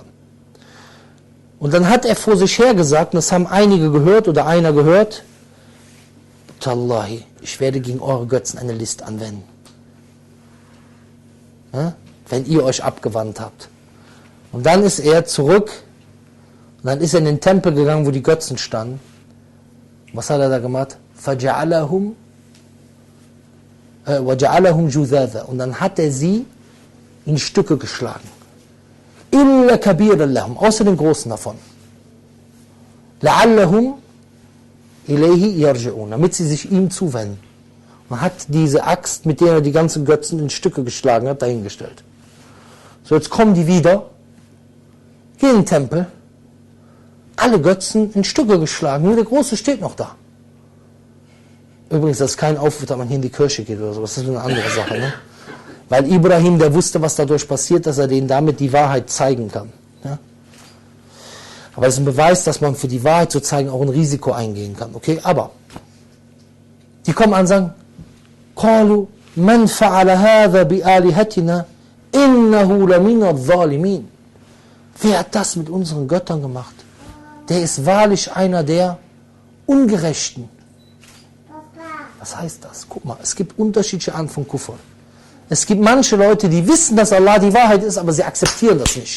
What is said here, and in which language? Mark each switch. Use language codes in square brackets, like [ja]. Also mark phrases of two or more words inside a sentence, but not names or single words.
[de] Und dann hat er vor sich her gesagt, und das haben einige gehört oder einer gehört, Tallahi, ich werde gegen eure Götzen eine List anwenden. Ja? Wenn ihr euch abgewandt habt. Und dann ist er zurück, und dann ist er in den Tempel gegangen, wo die Götzen standen. Was hat er da gemacht? [ar] فَجَعَلَهُمْ جُذَاذًا. [de] Und dann hat er sie in Stücke geschlagen. [ar] إِلَّا كَبِيرًا لَهُمْ. [de] Außer den Großen davon. [ar] لَعَلَّهُمْ إِلَيْهِ يَرْجِعُونَ. [de] Damit sie sich ihm zuwenden. Man hat diese Axt, mit der er die ganzen Götzen in Stücke geschlagen hat, dahingestellt. So, jetzt kommen die wieder, gehen in den Tempel, alle Götzen in Stücke geschlagen, nur der Große steht noch da. Übrigens, das ist kein Aufruf, dass man hier in die Kirche geht oder so, das ist eine andere Sache. Ne? Weil Ibrahim, der wusste, was dadurch passiert, dass er denen damit die Wahrheit zeigen kann. Ja? Aber es ist ein Beweis, dass man für die Wahrheit zu zeigen auch ein Risiko eingehen kann. Okay, aber die kommen an und sagen, [ar] قالوا من فعل هذا بآلهتنا إنه لمن الظالمين. [de] Wer hat das mit unseren Göttern gemacht? Der ist wahrlich einer der Ungerechten. Was heißt das? Guck mal, es gibt unterschiedliche Arten von Kufr. Es gibt manche Leute, die wissen, dass Allah die Wahrheit ist, aber sie akzeptieren das nicht.